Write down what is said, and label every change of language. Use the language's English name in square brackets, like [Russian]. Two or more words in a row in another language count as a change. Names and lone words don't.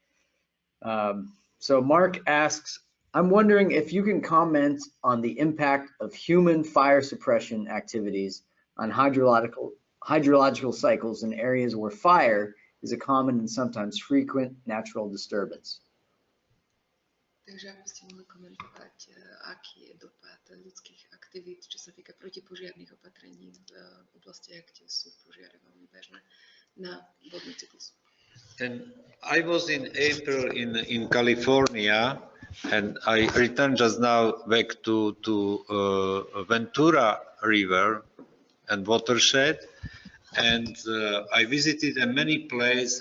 [English] So Mark asks, I'm wondering if you can comment on the impact of human fire suppression activities on hydrological cycles in areas where fire is a common and sometimes frequent natural disturbance. [Slovak] Takže ak by ste mohli komentovať, aký je dopad ľudských aktivít, čo sa týka protipožiarnych opatrení v oblastiach, kde sú požiare veľmi bežné na vodný cyklus. [English] And I was in April in California, and I returned just now back to Ventura River and watershed, and I visited many places.